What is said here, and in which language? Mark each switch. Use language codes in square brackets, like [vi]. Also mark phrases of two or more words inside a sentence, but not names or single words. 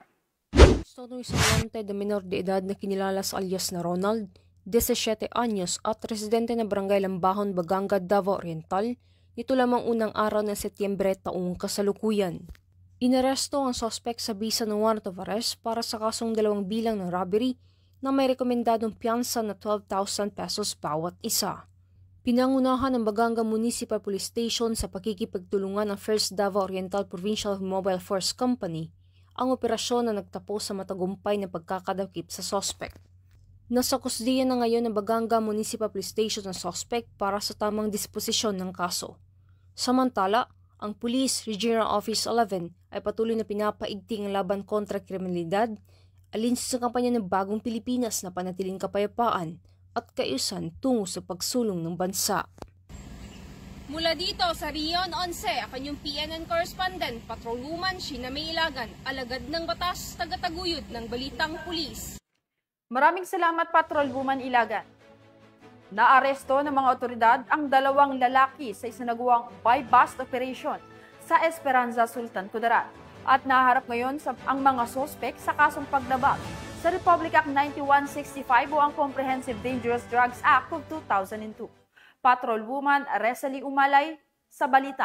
[tl] Gusto ng isang wanted na minor de edad na kinilala sa alias na Ronald, 17 anyos at residente ng Barangay Lambahon, Baganga, Davao Oriental, nito lamang unang araw ng Setyembre taong kasalukuyan. Inaresto ang suspect sa bisa ng [en] warrant of arrest [tl] para sa kasong 2 bilang ng robbery na may rekomendadong piyansa na 12,000 pesos bawat isa. Pinangunahan ng Baganga Municipal Police Station sa pakikipagtulungan ng First Davao Oriental Provincial Mobile Force Company ang operasyon na nagtapos sa matagumpay na pagkakadakip sa suspect. Nasa kusdiya na ngayon ng Baganga Municipal Police Station ang suspect para sa tamang disposisyon ng kaso. Samantala, ang Police Regional Office 11 ay patuloy na pinapaigting ang laban kontra kriminalidad, alinsa sa kampanya ng Bagong Pilipinas na panatiling kapayapaan at kaayusan tungo sa pagsulong ng bansa. Mula dito sa Rion 11, ako yung PNN correspondent, Patrolwoman Sheena May Ilagan, alagad ng batas, tagataguyod ng balitang pulis. Maraming salamat, Patrolwoman Ilagan. Naaresto ng mga otoridad ang 2 lalaki sa isinagawang [en] buy-bust operation [tl] sa Esperanza, Sultan Kudarat at naharap ngayon ang mga sospek sa kasong paglabag sa Republic Act 9165 o ang Comprehensive Dangerous Drugs Act of 2002. Patrolwoman Resalie Umalay sa balita.